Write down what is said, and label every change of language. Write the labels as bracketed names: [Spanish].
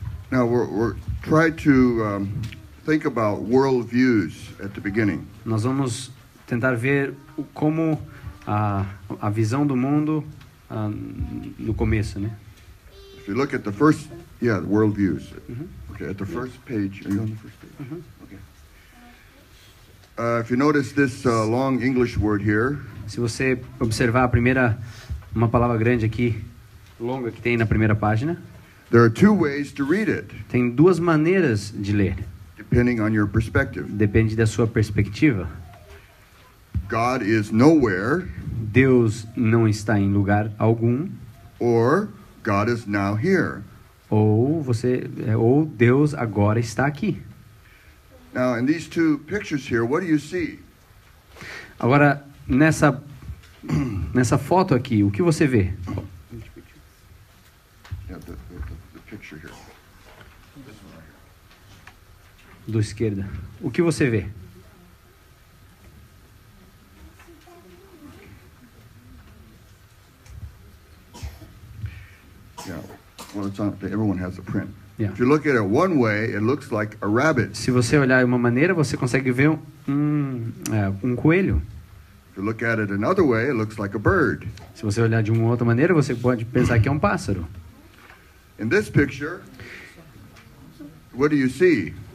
[English] Now we're trying to think about world views at the beginning. [Portuguese] Nós vamos tentar ver como a visão do mundo no começo, né? [English] If you look at the first, the world views. Okay, at the first page. Are you on the first page? Okay. If you notice this long English word here, [Portuguese] Se você observar uma palavra grande aqui, longa que tem na primeira página, [English] there are two ways to read it, [Portuguese] tem duas maneiras de ler. [English] depending on your perspective. [Portuguese] Depende da sua perspectiva. [English] God is nowhere, [Portuguese] Deus não está em lugar algum, [English] or God is now here. [Portuguese] ou Deus agora está aqui. [English] Now, in these two pictures here, what do you see? [Portuguese] Agora, nessa foto aqui, o que você vê? [English] Yeah, the picture here. This one right here. [Portuguese] Do esquerda. O que você vê? [English] Yeah. Well, it's on. Everyone has a print. Yeah. If you look at it one way, it looks like a rabbit. [Portuguese] Se você olhar de uma maneira, você consegue ver um coelho. [English] If you look at it another way, it looks like a bird. [Portuguese] Se você olhar de uma outra maneira, você pode pensar que é um pássaro. [English] In this picture, what do you see?